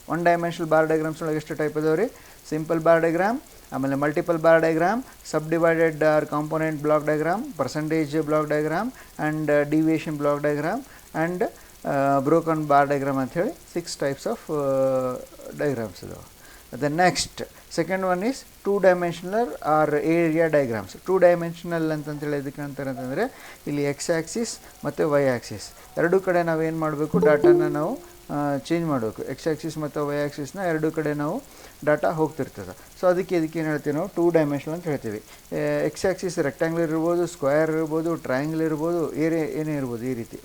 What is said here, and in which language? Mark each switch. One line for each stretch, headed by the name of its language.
Kannada: 1 dimensional bar diagrams ಒಳಗೆ ಎಷ್ಟು type ಅದಾವೆ ರೀ, ಸಿಂಪಲ್ ಬಾರ್ ಡಯಾಗ್ರಾಮ್, ಆಮೇಲೆ multiple bar diagram, ಸಬ್ಡಿವೈಡೆಡ್ R component block diagram, percentage block diagram, and deviation block diagram, and broken bar diagram ಅಂಥೇಳಿ 6 types of diagrams ಇದಾವೆ.
English: The next second one is 2 dimensional or area diagrams.
Kannada: 2 dimensional ಅಂತಂತೇಳಿ ಇದಕ್ಕೆ ಅಂತಾರೆ ಅಂತಂದರೆ ಇಲ್ಲಿ X Axis ಮತ್ತು Y Axis ಎರಡೂ ಕಡೆ ನಾವು ಏನು ಮಾಡಬೇಕು, ಡಾಟಾನ ನಾವು ಚೇಂಜ್ ಮಾಡಬೇಕು. ಎಕ್ಸ್ ಆ್ಯಕ್ಸಿಸ್ ಮತ್ತು ವೈ ಆ್ಯಕ್ಸಿಸ್ನ ಎರಡೂ ಕಡೆ ನಾವು ಡಾಟಾ ಹೋಗ್ತಿರ್ತದೆ. ಸೊ ಅದಕ್ಕೆ ಏನು ಹೇಳ್ತೀವಿ ನಾವು, 2 ಡೈಮೆನ್ಷನಲ್ ಅಂತ ಹೇಳ್ತೀವಿ. ಎಕ್ಸ್ ಆ್ಯಕ್ಸಿಸ್ ರೆಕ್ಟ್ಯಾಂಗ್ಲರ್ ಇರ್ಬೋದು, ಸ್ಕ್ವೇರ್ ಇರ್ಬೋದು, ಟ್ರಯಾಂಗಲ್ ಇರ್ಬೋದು, ಏನೇ ಇರ್ಬೋದು ಈ ರೀತಿ.